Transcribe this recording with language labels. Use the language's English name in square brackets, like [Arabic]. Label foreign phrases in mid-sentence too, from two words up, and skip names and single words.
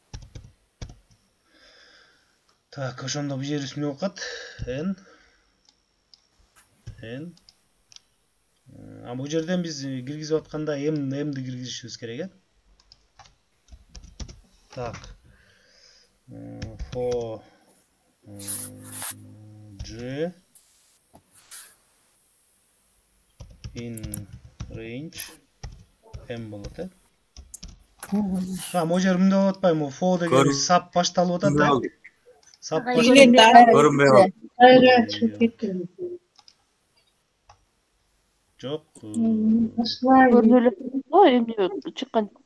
[Kyrgyz] Так, ошондо бул жери эмне окат? N. Бул жерден биз киргизип атканда m'ди киргизишибиз керек, Так. [English] For G in range m [Kyrgyz] болот, Могу жер мындай болуп атпайбы? For деген сап башталып атат, Сап Көрүнбөй. Жок. Көрүнүп эле эмне чыккан.